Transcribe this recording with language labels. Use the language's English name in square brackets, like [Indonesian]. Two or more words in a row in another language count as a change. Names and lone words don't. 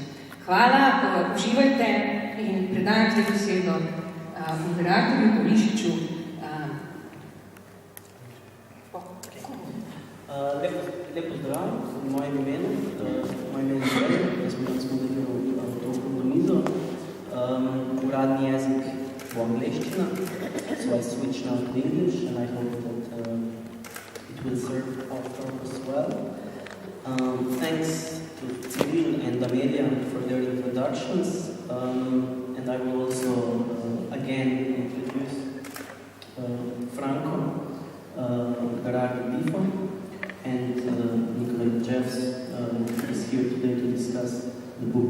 [Slovenian] Hvala, uživajte in predajam zdaj besedo moderatorju Pavlišiču. Lepo zdrav, v mojem imenu. Moje ime je Andrej, jaz smo delili to okroglo mizo. Uradni jezik bo angleščina, [English] so I switch now to English and I hope that it will serve our purpose well. Thanks to Civil and Amelia for their introductions, and I will also again introduce Franco Berardi Bifo and Nikolai is here today to discuss the book.